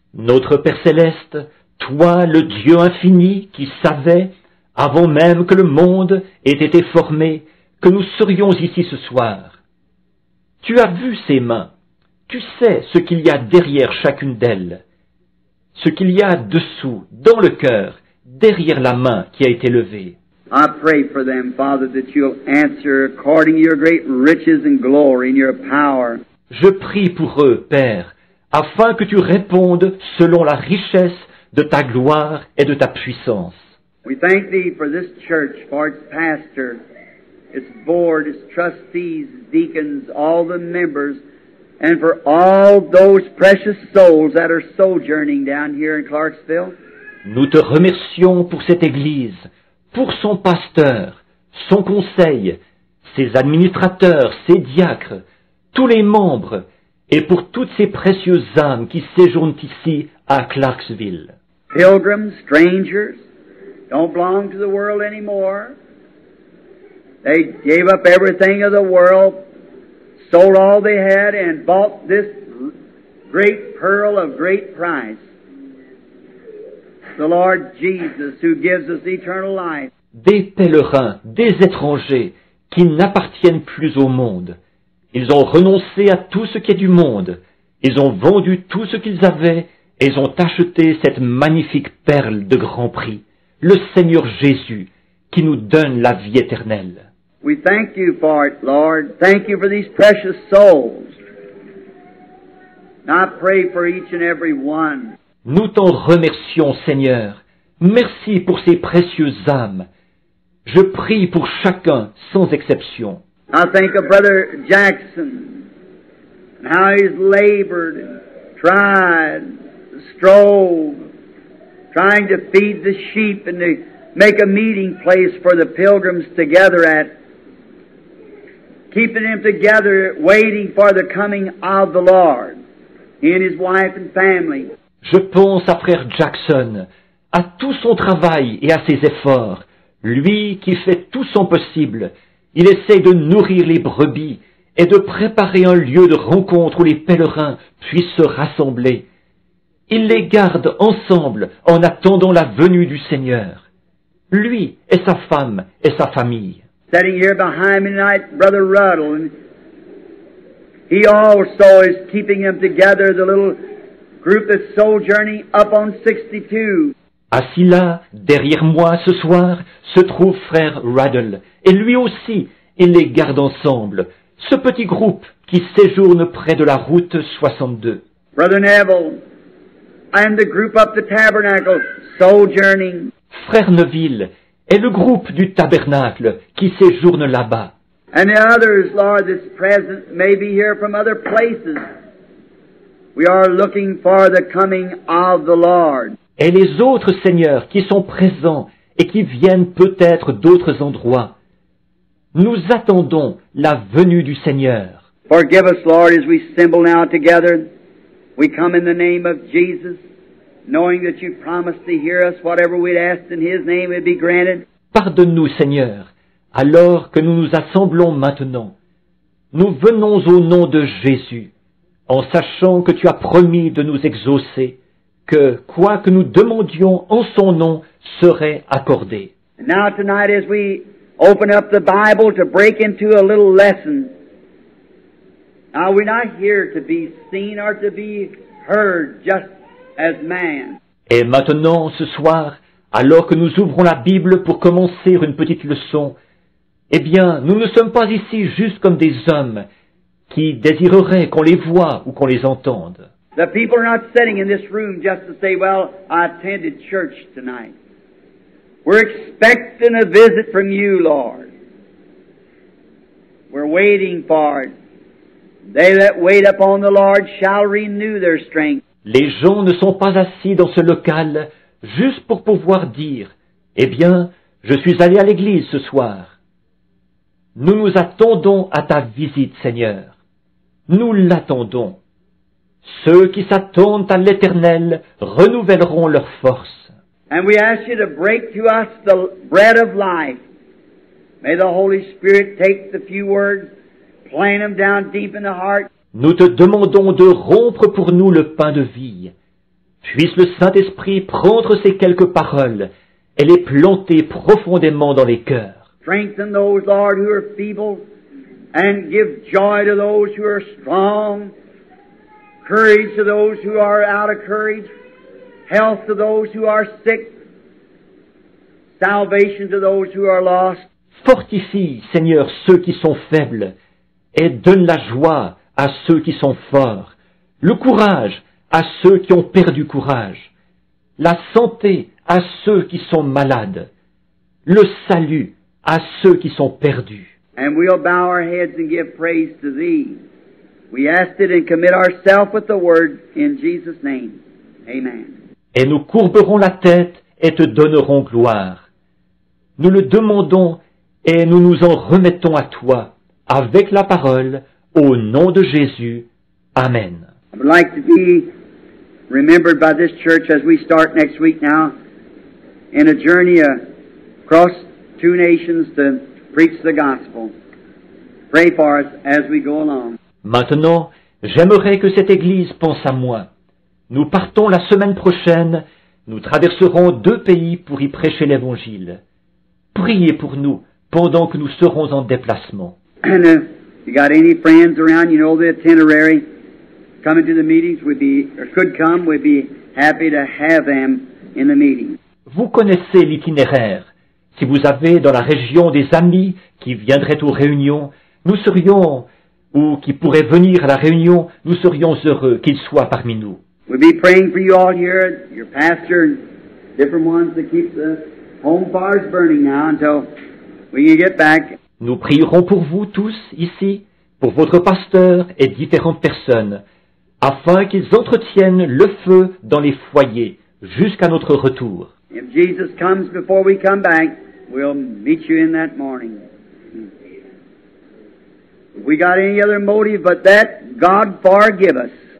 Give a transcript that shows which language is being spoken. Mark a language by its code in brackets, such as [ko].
[fr] Notre Père Céleste, toi le Dieu infini qui savais, avant même que le monde ait été formé, que nous serions ici ce soir. Tu as vu ces mains, tu sais ce qu'il y a derrière chacune d'elles, ce qu'il y a dessous, dans le cœur, derrière la main qui a été levée. [en] I pray for them, Father, that you'll answer according to your great riches and glory and your power. [fr] Je prie pour eux, Père, afin que tu répondes selon la richesse de ta gloire et de ta puissance. [en] We thank Thee for this church, for its pastor, its board, its trustees, deacons, all the members, and for all those precious souls that are sojourning down here in Clarksville. [fr] Nous te remercions pour cette Église, pour son pasteur, son conseil, ses administrateurs, ses diacres, tous les membres, et pour toutes ces précieuses âmes qui séjournent ici à Clarksville. [en] Pilgrims, strangers, don't belong to the world anymore. They gave up everything of the world, sold all they had, and bought this great pearl of great price. the Lord Jesus, who gives us eternal life. [fr] Des pèlerins, des étrangers, qui n'appartiennent plus au monde. Ils ont renoncé à tout ce qui est du monde. Ils ont vendu tout ce qu'ils avaient et ils ont acheté cette magnifique perle de grand prix, le Seigneur Jésus, qui nous donne la vie éternelle. [en] We thank you for it, Lord. Thank you for these precious souls. And I pray for each and every one. [fr] Nous t'en remercions, Seigneur. Merci pour ces précieuses âmes. Je prie pour chacun, sans exception. [en] I think of Brother Jackson and how he's labored and tried, strove, trying to feed the sheep and to make a meeting place for the pilgrims to gather at, keeping them together, waiting for the coming of the Lord, he and his wife and family. [fr] Je pense à frère Jackson, à tout son travail et à ses efforts. Lui qui fait tout son possible, il essaye de nourrir les brebis et de préparer un lieu de rencontre où les pèlerins puissent se rassembler. Il les garde ensemble en attendant la venue du Seigneur. Lui et sa femme et sa famille. [en] Sitting here behind me tonight, Brother Ruddle, and he also is keeping them together, the little group that's sojourning up on 62. [fr] Assis là, derrière moi ce soir, se trouve frère Ruddle, et lui aussi, il les garde ensemble, ce petit groupe qui séjourne près de la route 62. [en] Brother Neville, and the group up the tabernacle, sojourning. [fr] Frère Neville, et le groupe du tabernacle qui séjourne là-bas. [en] And the others, Lord, that's present, may be here from other places. We are looking for the coming of the Lord. [fr] Et les autres seigneurs qui sont présents et qui viennent peut-être d'autres endroits. Nous attendons la venue du Seigneur. [en] Forgive us, Lord, as we assemble now together. We come in the name of Jesus, knowing that you promised to hear us. Whatever we'd asked in His name would be granted. [fr] Pardonne-nous, Seigneur, alors que nous nous assemblons maintenant. Nous venons au nom de Jésus, en sachant que tu as promis de nous exaucer, que quoi que nous demandions en son nom serait accordé. [en] And now tonight as we open up the Bible to break into a little lesson, now we're not here to be seen or to be heard just as man. [fr] Et maintenant, ce soir, alors que nous ouvrons la Bible pour commencer une petite leçon, eh bien, nous ne sommes pas ici juste comme des hommes qui désireraient qu'on les voie ou qu'on les entende. [en] The people are not sitting in this room just to say, well, I attended church tonight. We're expecting a visit from you, Lord. We're waiting for it. They that wait upon the Lord shall renew their strength. [fr] Les gens ne sont pas assis dans ce local juste pour pouvoir dire, eh bien, je suis allé à l'église ce soir. Nous nous attendons à ta visite, Seigneur. Nous l'attendons. Ceux qui s'attendent à l'Éternel renouvelleront leur force. [en] And we ask you to break to us the bread of life. May the Holy Spirit take the few words, plant them down deep in the heart. [fr] Nous te demandons de rompre pour nous le pain de vie. Puisse le Saint-Esprit prendre ces quelques paroles et les planter profondément dans les cœurs. [en] Strengthen those, Lord, who are feeble, and give joy to those who are strong. Courage to those who are out of courage, health to those who are sick, salvation to those who are lost. [fr] Fortifie, Seigneur, ceux qui sont faibles, et donne la joie à ceux qui sont forts, le courage à ceux qui ont perdu courage, la santé à ceux qui sont malades, le salut à ceux qui sont perdus. [en] And we'll bow our heads and give praise to Thee. We ask it and commit ourselves with the Word in Jesus' name. Amen. [fr] Et nous courberons la tête et te donnerons gloire. Nous le demandons et nous nous en remettons à toi, avec la parole, au nom de Jésus. Amen. [en] I would like to be remembered by this church as we start next week now in a journey across 2 nations to preach the gospel. Pray for us as we go along. [fr] Maintenant, j'aimerais que cette Église pense à moi. Nous partons la semaine prochaine Nous traverserons 2 pays pour y prêcher l'Évangile. Priez pour nous pendant que nous serons en déplacement. [en] And if you got any friends around, you know the itinerary, coming to the meetings would be, or could come, we'd be happy to have them in the meeting. [fr] Vous connaissez l'itinéraire. Si vous avez dans la région des amis qui viendraient aux réunions, nous serions, ou qui pourraient venir à la réunion, nous serions heureux qu'ils soient parmi nous. [en] We'll be praying for you all here, your pastor, and different ones to keep the home fires burning now until we can get back. [fr] Nous prierons pour vous tous ici, pour votre pasteur et différentes personnes, afin qu'ils entretiennent le feu dans les foyers jusqu'à notre retour. [en] If Jesus comes before we come back, we'll meet you in that morning. If we got any other motive but that, God forgive us.